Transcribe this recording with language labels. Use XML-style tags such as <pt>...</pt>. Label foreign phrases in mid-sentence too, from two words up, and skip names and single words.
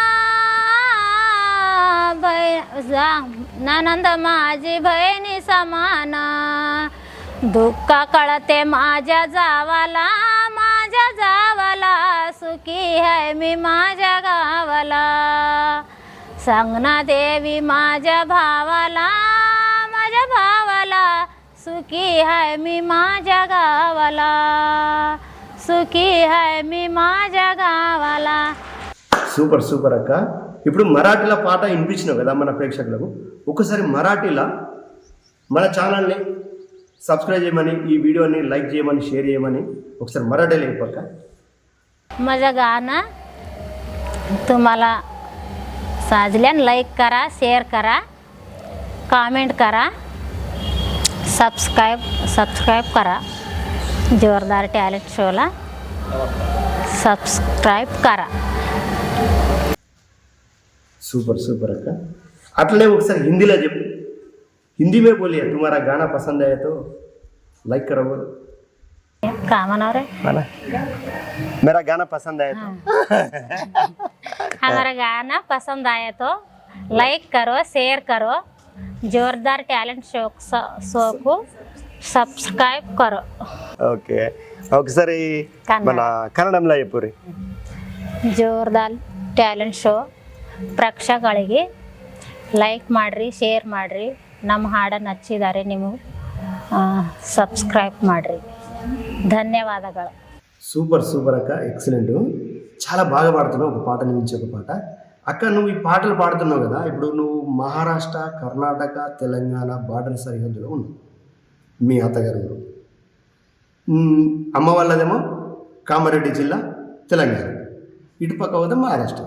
<mr>ननंद माझी बहिणी समान दुःख कळते माझ्या जावाला सुखी है मी माझ्या गावाला सांगना देवी माझ्या भावाला सुखी है मी माझ्या गावाला सुखी है मी माझ्या गावाला.</mr> <te>సూపర్ సూపర్ అక్క. ఇప్పుడు మరాఠీలో పాట వినిపించినావు కదా మన ప్రేక్షకులకు, ఒకసారి మరాఠీలో మన ఛానల్ని సబ్స్క్రైబ్ చేయమని, ఈ వీడియోని లైక్ చేయమని, షేర్ చేయమని ఒకసారి మరాఠీలో చెప్పక్క.</te> <mr>माझं गाणं तुम्हाला साजल्यान लाईक करा, शेअर करा, कमेंट करा, सबस्क्राईब करा. जोरदार टॅलेंट शोला सब्सक्राइब करा.</mr> <te>సూపర్ సూపర్ అక్క. అట్లనే ఒకసారి హిందీలో చెప్పు.</te> <hi>हिंदी में बोलिए, तुम्हारा गाना पसंद आया तो लाइक करो. बोलो</hi> <mr>का म्हणाव रे.</mr> <hi>मेरा गाना पसंद आया तो हमारा गाना पसंद आया तो लाइक करो, शेयर करो. जोरदार टैलेंट शो को सब्सक्राइब करो.</hi> <te>ఓకే, ఒకసారి మన ಕನ್ನಡంలో చెప్పు ರೀ.</te> <kn>ಜೋರ್ದಾರ್ ಟ್ಯಾಲೆಂಟ್ ಶೋ ಪ್ರೇಕ್ಷಕರಿಗೆ ಲೈಕ್ ಮಾಡಿರಿ, ಶೇರ್ ಮಾಡಿರಿ. ನಮ್ಮ ಹಾಡು ನಚ್ಚಿದ್ದಾರೆ ನಿಮಗೆ ಸಬ್ಸ್ಕ್ರೈಬ್ ಮಾಡಿರಿ.</kn> <te>ధన్యవాదాలు. సూపర్ సూపర్ అక్క, ఎక్సలెంట్. చాలా బాగా పాడుతున్నావు, ఒక పాట నుంచి ఒక పాట. అక్క నువ్వు ఈ పాటలు పాడుతున్నావు కదా, ఇప్పుడు నువ్వు మహారాష్ట్ర, కర్ణాటక, తెలంగాణ బార్డర్ సరిహద్దులో ఉన్నావు. మీ అత్తగారు అమ్మ వాళ్ళదేమో కామారెడ్డి జిల్లా తెలంగాణ, ఇటుపక్క పోతే మహారాష్ట్ర.</te>